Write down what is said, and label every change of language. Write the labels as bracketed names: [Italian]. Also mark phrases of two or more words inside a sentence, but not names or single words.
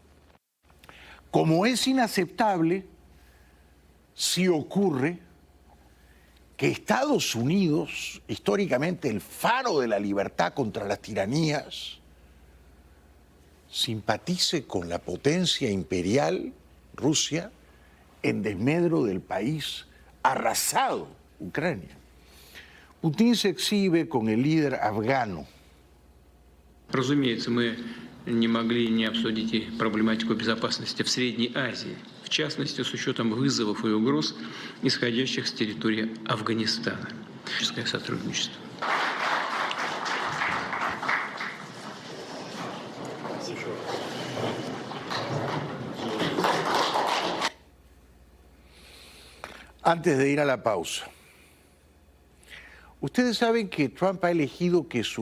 [Spanish] Como es inaceptable, si ocurre que Estados Unidos, históricamente el faro de la libertad contra las tiranías, simpatice con la potencia imperial, Rusia, en desmedro del país arrasado, Ucrania. Putin se exhibe con el líder afgano. [Russian] Разумеется, мы не могли не обсудить и проблематику безопасности в Средней Азии, в частности, с учетом вызовов и угроз, исходящих с территории Афганистана. Сотрудничество. [Spanish] Antes de ir a la pausa, ustedes saben que Trump ha elegido que su